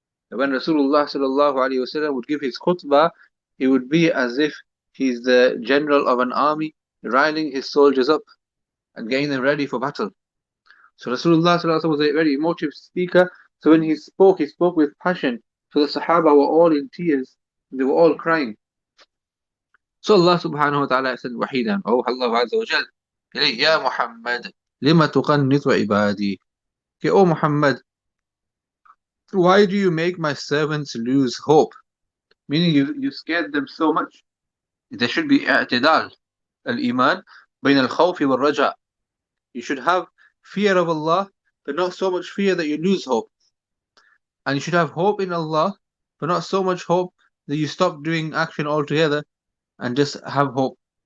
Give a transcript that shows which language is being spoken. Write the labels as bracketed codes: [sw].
[en] When Rasulullah sallallahu alaihi wasallam would give his khutbah, he would be as if he's the general of an army, riling his soldiers up and getting them ready for battle. So Rasulullah sallallahu alaihi wasallam was a very emotive speaker. So when he spoke with passion. So the Sahaba were all in tears. They were all crying. So Allah subhanahu wa ta'ala said, [ar] وحيدا أوحى الله عز وجل إليه يا محمد لما تقنط عبادي. [en] Okay, oh Muhammad, why do you make my servants lose hope? Meaning you scared them so much. There should be [ar] اعتدال الإيمان بين الخوف والرجاء. [en] You should have fear of Allah, but not so much fear that you lose hope. And you should have hope in Allah, but not so much hope that you stop doing action altogether and just have hope.